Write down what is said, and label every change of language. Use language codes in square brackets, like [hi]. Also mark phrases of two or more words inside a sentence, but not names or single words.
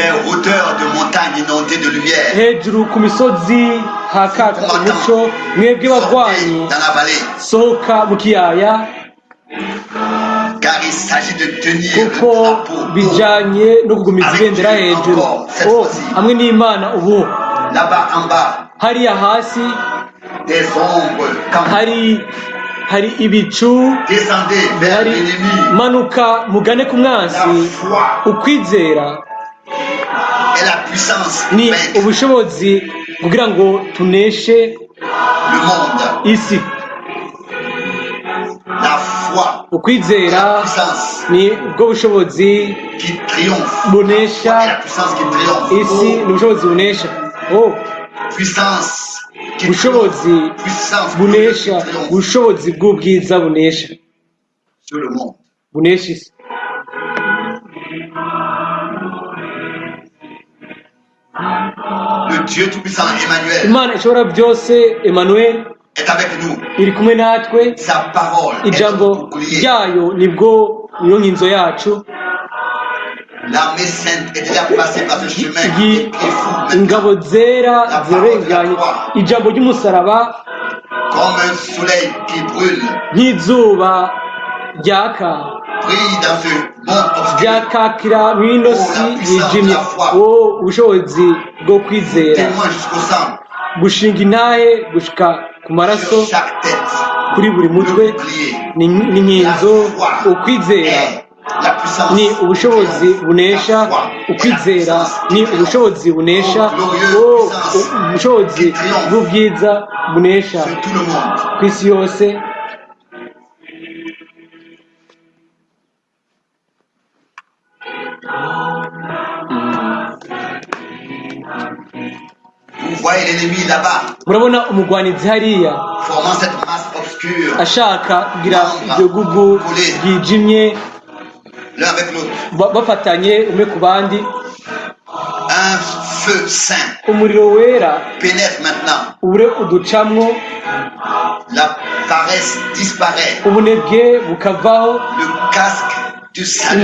[fr] hauteurs de montagnes inondées de lumière. [rn] hejuru ku misozi hakaka umuco, mwebwe bagwanyi [fr] Dans la vallée, [rn] sohoka mu kiyaya, [fr] car il s'agit de tenir [rn] kuko [fr] le drapeau haut. [rn] bijanye no kugumiza ibendera hejuru. Hamwe n'Imana ubu [fr] Là-bas en bas, [rn] hariya hasi [fr] des ombres. Quand [rn] hari ibicu, [fr] descendez vers [rn] hari [fr] l'ennemi, [rn] manuka mugane ku [fr] la [rn] mwansi. [fr] foi [rn] Ukwizera [fr] et la puissance [rn] ni [fr] vaincre [rn] ubushobozi kugira ngo tuneshe [fr] le monde. [rn] isi. [fr] La foi et la [rn] Ukwizera [fr] puissance [rn] ni ubwo bushobozi [fr] qui triomphe. [rn] bunesha [fr] La foi et la puissance qui triomphe. [rn] isi, ni ubushobozi bunesha. [fr] Puissance qui [rn] Ubushobozi [fr] triomphe. Puissance [rn] bunesha, [fr] qui triomphe [rn] ubushobozi bw'ubwiza bunesha, [fr] sur le monde. [rn] bunesha isi. [fr] Le Dieu Tout-Puissant Emmanuel [rn] Imana ishobora byose Emmanuel [fr] est avec nous. [rn] iri kumwe natwe, [fr] Sa parole est notre [rn] ijambo [fr] bouclier. [rn] ryayo niyo nkinzo yacu. [fr] L'armée sainte est déjà passée par ce chemin qui est fou maintenant. [rn] Ingabo zera zirenganye ijambo ry'umusaraba [fr] Comme un soleil qui brûle, [rn] nk'izuba ryaka [fr] brille dans ce monde obscur. [rn] ryakakira mu ino si yijimye. Ubushobozi bwo kwizera, [fr] Témoin jusqu'au sang, [rn] gushinga intahe gushika ku maraso [fr] sur chaque tête. [rn] kuri buri [fr] Le [rn] mutwe, [fr] bouclier. [rn] ni nkinzo. Ukwizera [fr] est la puissance. [rn] ni ubushobozi bunesha, ukwizera ni ubushobozi bunesha, ubushobozi bw'ubwiza bunesha [fr] Sur tout le monde. [rn] ku isi yose. [fr] Vous voyez l'ennemi là-bas, [rn] Murabona umugwanizi hariya [fr] formant cette masse obscure, [rn] ashaka kugira iryo gugu ryijimye, [fr] l'un avec l'autre. [rn] bafatanye umwe ku bandi. [fr] Un feu saint [rn] Umuriro wera [fr] pénètre maintenant. [rn] ure uducamwo, [fr] La paresse disparaît. [rn] ubunebwe bukavaho, [fr] Le casque du salut